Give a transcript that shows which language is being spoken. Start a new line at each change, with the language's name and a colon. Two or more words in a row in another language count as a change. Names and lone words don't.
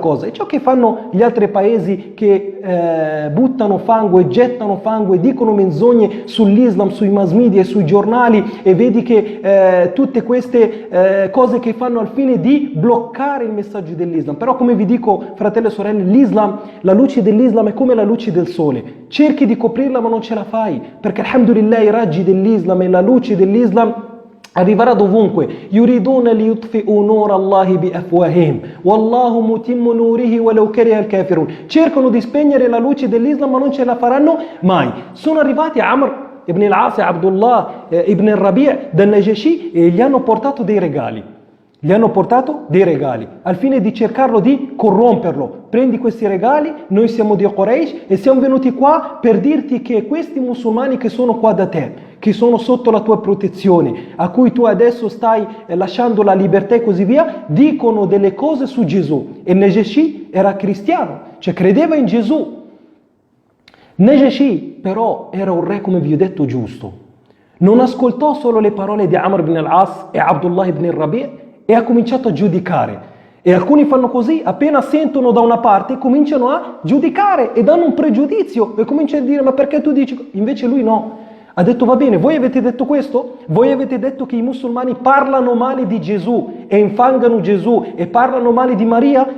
Italian: È ciò che fanno gli altri paesi che buttano fango e gettano fango e dicono menzogne sull'Islam, sui mass media e sui giornali, e vedi che tutte queste cose che fanno al fine di bloccare il messaggio dell'Islam. Però, come vi dico, fratelli e sorelle, l'Islam, la luce dell'Islam è come la luce del sole. Cerchi di coprirla ma non ce la fai, perché alhamdulillah i raggi dell'Islam e la luce dell'Islam arriverà dovunque.
Arabic: يريدون ليطفئوا نور الله بأفواههم والله متم نوره ولو كره الكافرون.
Italian: Cercano di spegnere la luce dell'Islam ma non ce la faranno mai. Sono arrivati Amr ibn al-As e Abdullah ibn al-Rabi' dal Najashi e gli hanno portato dei regali. Gli hanno portato dei regali al fine di cercarlo di corromperlo. Prendi questi regali, noi siamo di Quraysh e siamo venuti qua per dirti che questi musulmani che sono qua da te, che sono sotto la tua protezione, a cui tu adesso stai lasciando la libertà e così via, dicono delle cose su Gesù. E Najashi era cristiano, cioè credeva in Gesù. Najashi però era un re, come vi ho detto, giusto. Non ascoltò solo le parole di Amr ibn al-As e Abdullah ibn al-Rabi' e ha cominciato a giudicare. E alcuni fanno così, appena sentono da una parte cominciano a giudicare e danno un pregiudizio e cominciano a dire ma perché tu dici? Invece lui no. Ha detto va bene, voi avete detto questo? Voi avete detto che i musulmani parlano male di Gesù e infangano Gesù e parlano male di Maria?